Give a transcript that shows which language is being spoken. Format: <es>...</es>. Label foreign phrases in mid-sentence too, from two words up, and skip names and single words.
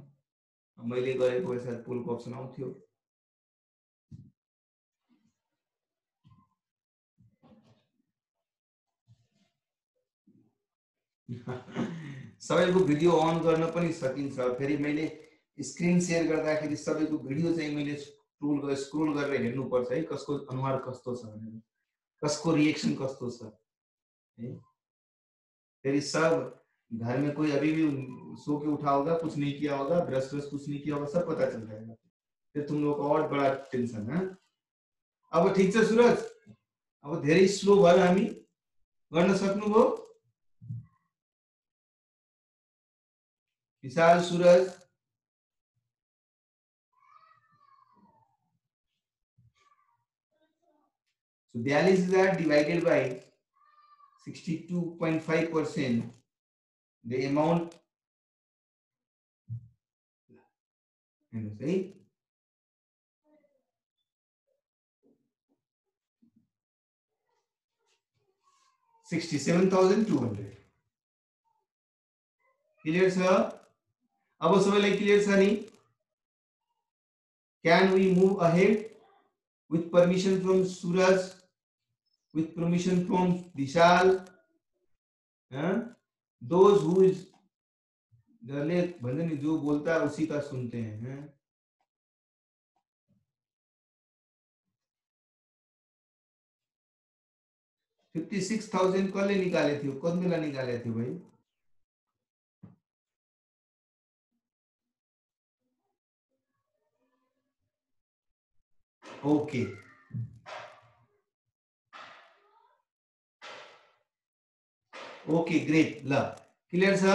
<ne>मैले गरेको भए सायद पुलको अप्सन आउँथ्यो। सबैको भिडियो अन गर्न पनि सकिन्छ। फेरि मैले स्क्रिन शेयर गर्दाखेरि सबैको भिडियो चाहिँ मैले स्क्रोल गरेर हेर्नुपर्छ है, कसको अनुहार कस्तो छ भनेर, कसको रिएक्सन कस्तो छ है।</ne> <hi>फिर सब घर में कोई अभी भी सो के उठा होगा, कुछ नहीं किया होगा, ब्रश ब्रश कुछ नहीं किया होगा, सब पता चल जाएगा। फिर तुम लोग को और बड़ा टेंशन है।</hi> <ne>अब ठीक छ सूरज, अब धेरै स्लो भयो, हामी गर्न सक्नुभयो।</ne> <en>विशाल सूरज so 42,000 divided by 62.5%, the amount say 67,200</en> <ne>क्लियर छ। अब सबैलाई क्लियर छ नि?</ne> <en>Can we move ahead with permission from Suraj, with permission from Vishal? Those who is</en> <hi>भंजन जो बोलता है उसी का सुनते हैं।</hi> <ne>56,000 कसले निकाले थियो, कति बेला निकाले थियो भाइ?</ne> <en>okay okay great,</en> <ne>ल क्लियर छ।</ne>